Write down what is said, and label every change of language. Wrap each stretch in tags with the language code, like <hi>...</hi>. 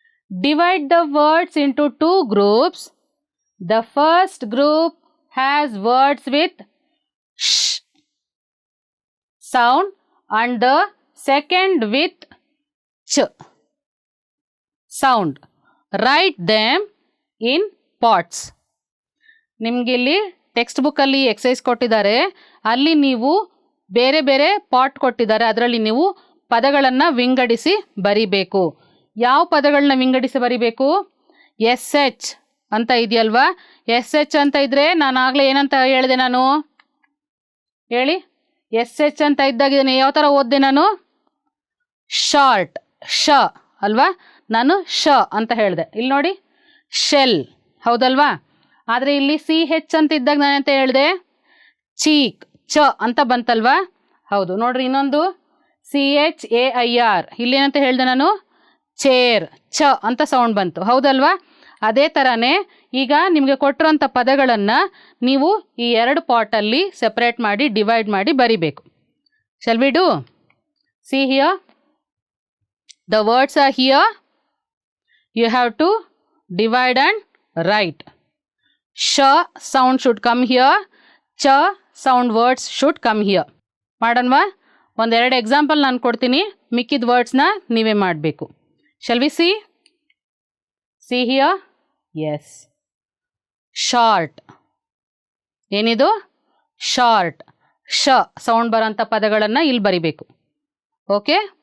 <en>Divide the words into 2 groups. The first group has words with sh sound and the second with ch sound. Write them in parts.</en> <kn>ನಿಮಗಿಲ್ಲಿ text ಬುಕ್ಕಲ್ಲಿ exercise ಕೊಟ್ಟಿದ್ದಾರೆ, ಅಲ್ಲಿ ನೀವು ಬೇರೆ ಬೇರೆ pot ಕೊಟ್ಟಿದ್ದಾರೆ, ಅದರಲ್ಲಿ ನೀವು ಪದಗಳನ್ನು ವಿಂಗಡಿಸಿ ಬರಿಬೇಕು. ಯಾವ ಪದಗಳನ್ನ ವಿಂಗಡಿಸಿ ಬರಿಬೇಕು? ಎಸ್ ಎಚ್ ಅಂತ ಇದೆಯಲ್ವಾ? ಎಸ್ ಎಚ್ ಅಂತ ಇದ್ದರೆ ನಾನು ಆಗಲೇ ಏನಂತ ಹೇಳಿದೆ? ನಾನು ಹೇಳಿ, ಎಸ್ ಎಚ್ ಅಂತ ಇದ್ದಾಗಿದ್ದೇನೆ ಯಾವ ಥರ ಓದಿದೆ ನಾನು? ಶಾರ್ಟ್, ಶ ಅಲ್ವಾ? ನಾನು ಶ ಅಂತ ಹೇಳಿದೆ. ಇಲ್ಲಿ ನೋಡಿ, ಶೆಲ್, ಹೌದಲ್ವಾ? ಆದರೆ ಇಲ್ಲಿ ಸಿ ಹೆಚ್ ಅಂತ ಇದ್ದಾಗ ನಾನೆಂತ ಹೇಳಿದೆ? ಚೀಕ್, ಚ ಅಂತ ಬಂತಲ್ವಾ? ಹೌದು. ನೋಡ್ರಿ, ಇನ್ನೊಂದು CHAIR, ಇಲ್ಲೇನಂತ ಹೇಳಿದೆ ನಾನು? ಚೇರ್, ಚ ಅಂತ ಸೌಂಡ್ ಬಂತು, ಹೌದಲ್ವಾ? ಅದೇ ಥರನೇ ಈಗ ನಿಮಗೆ ಕೊಟ್ಟಿರೋಂಥ ಪದಗಳನ್ನು ನೀವು ಈ 2 ಪಾಟಲ್ಲಿ ಸೆಪ್ರೇಟ್ ಮಾಡಿ ಡಿವೈಡ್ ಮಾಡಿ ಬರಿಬೇಕು.</kn> <en>Shall we do? See here, the words are here. You have to divide and write. Sh sound should come here. Cha sound words should come here.</en> <kn>ಮಾಡೋಣವಾ? ಒಂದೆರಡು ಎಕ್ಸಾಂಪಲ್ ನಾನು ಕೊಡ್ತೀನಿ, ಮಿಕ್ಕಿದ ವರ್ಡ್ಸ್ನ ನೀವೇ ಮಾಡಬೇಕು.</kn> <en>Shall we see? See here. Yes, short. ಏನಿದು? Short.</en> <kn>ಶ sound ಬರೋಂಥ ಪದಗಳನ್ನು ಇಲ್ಲಿ ಬರಿಬೇಕು. ಓಕೆ.</kn>